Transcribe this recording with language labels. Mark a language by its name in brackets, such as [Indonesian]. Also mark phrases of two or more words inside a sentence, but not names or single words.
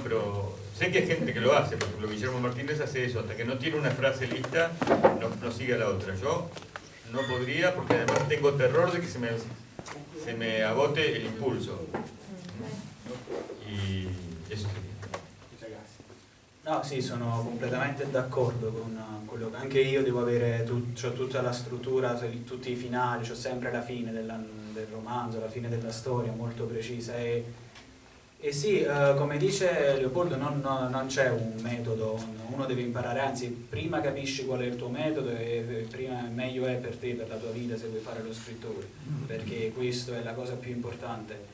[Spanish] Pero sé que hay gente que lo hace. Por ejemplo, Guillermo Martínez hace eso. Hasta que no tiene una frase lista, no sigue a la otra. Yo no podría, porque además tengo terror de que se me agote el impulso. Y eso sería. Muchas gracias. No, [Italian] sì, sono completamente d'accordo con quello che anche io devo avere, c'ho tutta la struttura, tutti i finali, c'ho sempre la fine del romanzo, la fine della storia molto precisa e sì, come dice Leopoldo, non c'è un metodo, uno deve imparare, anzi prima capisci qual è il tuo metodo e prima meglio è per te, per la tua vita, se vuoi fare lo scrittore, perché questo è la cosa più importante.